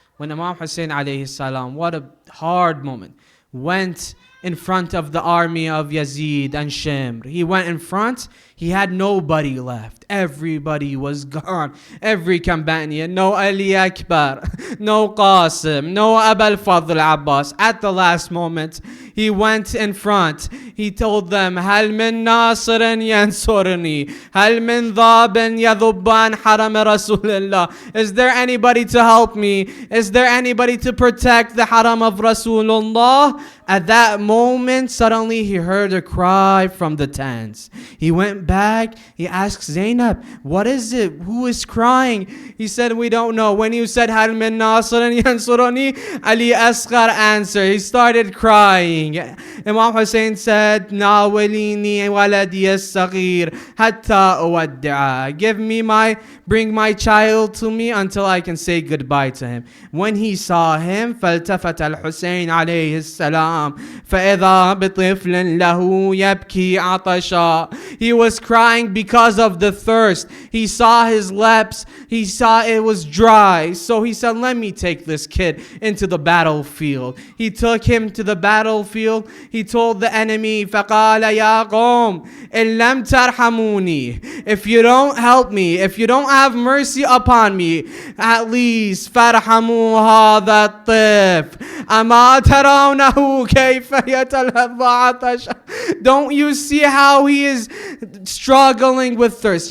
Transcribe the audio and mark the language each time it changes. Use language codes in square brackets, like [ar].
[en] When Imam Hussein alayhi salam, what a hard moment, went in front of the army of Yazid and Shimr. He went in front, he had nobody left. Everybody was gone. Every companion, no Ali Akbar, no Qasim, no Abul Fadl Abbas. At the last moment, he went in front. He told them, [ar] هل من ناصر ينصرني هل من ضاب يذب عن حرم رسول الله. [en] Is there anybody to help me? Is there anybody to protect the haram of Rasulullah? At that moment, suddenly he heard a cry from the tents. He went back. He asked Zainab, what is it? Who is crying? He said, we don't know. When you said, [ar] هل من ناصر ينصرني, [en] Ali Asghar answered. He started crying. Imam Hussein said, [ar] ناوليني ولدي الصغير حتى أودعه. [en] Bring my child to me until I can say goodbye to him. When he saw him, [ar] فالتفت الحسين عليه السلام فإذا بطفل له يبكي عطشا. [en] He was crying because of the thirst. He saw his lips. He saw it was dry. So he said, let me take this kid into the battlefield. He took him to the battlefield. He told the enemy, [ar] فقال يا قوم إن لم ترحموني. [en] If you don't help me, if you don't have mercy upon me, at least [ar] فارحموا هذا الطفل أما ترونه كيف يتلذى عطشا. [en] Don't you see how he is struggling with thirst?